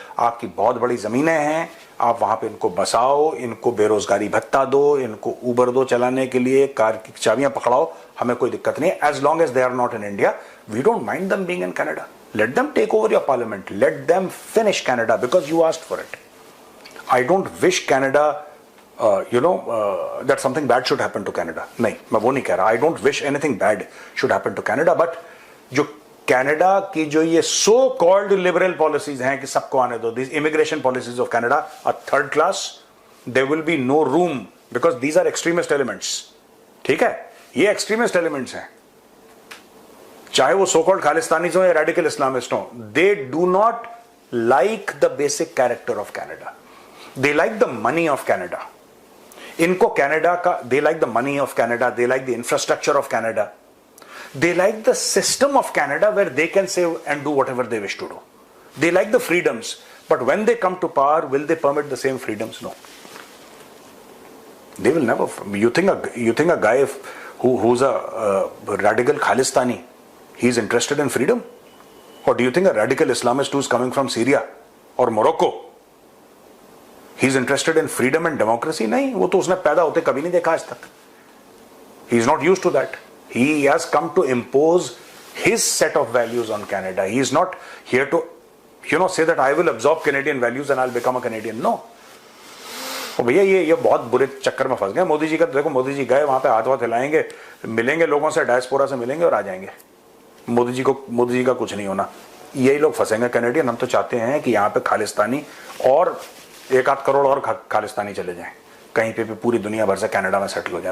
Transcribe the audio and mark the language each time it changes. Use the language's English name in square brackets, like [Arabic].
[Hindi] आपकी बहुत बड़ी जमीनें हैं, आप वहां पे इनको बसाओ, इनको बेरोजगारी भत्ता दो, इनको उबर दो चलाने के लिए, कार की चाबियां पकड़ाओ, हमें कोई दिक्कत नहीं है। [English] As long as they are not in India, we don't mind them being in Canada. Let them take over your parliament, let them finish Canada because you asked for it. I don't wish Canada that something bad should happen to Canada. [Hindi] नहीं, मैं वो नहीं कह रहा. [English] I don't wish anything bad should happen to Canada. But [Hindi] जो Canada की जो ये [English] so called liberal policies [Hindi] हैं कि सबको आने दो, [English] these immigration policies of Canada are third class. There will be no room because these are extremist elements. [Hindi] ठीक है, ये extremist elements हैं, चाहे वो so called खालिस्तानीज हो या radical Islamists हो. [English] They do not like the basic character of Canada. They like the money of Canada. [Hindi] इनको कनाडा का, [English] They like the money of Canada, they like the infrastructure of Canada, they like the system of Canada where they can say and do whatever they wish to do. They like the freedoms, but when they come to power will they permit the same freedoms? No, they will never. You think a guy who's a radical Khalistani, he's interested in freedom? Or do you think a radical Islamist who's coming from Syria or Morocco, he's interested in freedom and democracy? [Hindi] नहीं, वो तो उसने पैदा होते कभी नहीं देखा आज तक. [English] He is not used to that. He has come to impose his set of values on Canada. He is not here to, say that I will absorb Canadian values and I'll become a Canadian. No. [Hindi] और भैया ये बहुत बुरे चक्कर में फंस गए. मोदी जी का देखो, मोदी जी गए वहां पे, हाथ हिलाएंगे, मिलेंगे लोगों से, डायस्पोरा से मिलेंगे और आ जाएंगे. मोदी जी का कुछ नहीं होना. यही लोग फंसेंगे कैनेडियन. हम तो चाहते हैं कि यहाँ पे खालिस्तानी और 1-8 करोड़ और खालिस्तानी चले जाएं, कहीं पे भी पूरी दुनिया भर से कनाडा में सेटल हो जाए.